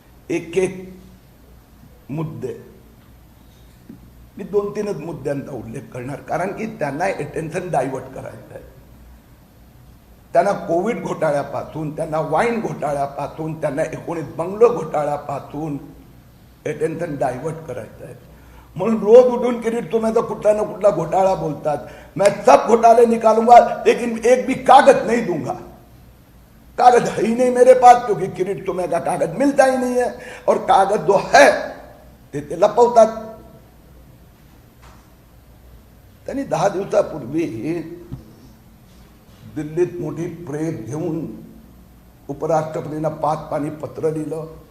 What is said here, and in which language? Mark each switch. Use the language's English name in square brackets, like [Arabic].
[Marathi] एक एक मुद्दे मी 2-3च मुद्द्यांचा उल्लेख करणार, कारण की त्यांना अटेन्शन डायव्हर्ट करायचं आहे. त्यांना कोविड घोटाळ्यापासून, त्यांना वाईन घोटाळ्यापासून, त्यांना 19 बंगलो घोटाळ्यापासून अटेन्शन डायव्हर्ट करायचं आहे. म्हणून रोज उठून किरीट सोमय्याचा कुठला ना कुठला घोटाळा बोलतात. [Hindi] मैं सब घोटाले निकालूंगा लेकिन एक भी कागज नहीं दूंगा. कागज है ही नहीं मेरे पास, क्योंकि किरीट सोमय्या का कागज मिलता ही नहीं है, और कागज जो है [Marathi] ते लपवतात. त्यांनी 10 दिवसापूर्वी दिल्लीत मोठी प्रेस घेऊन उपराष्ट्रपतींना 5 पानी पत्र लिहिलं.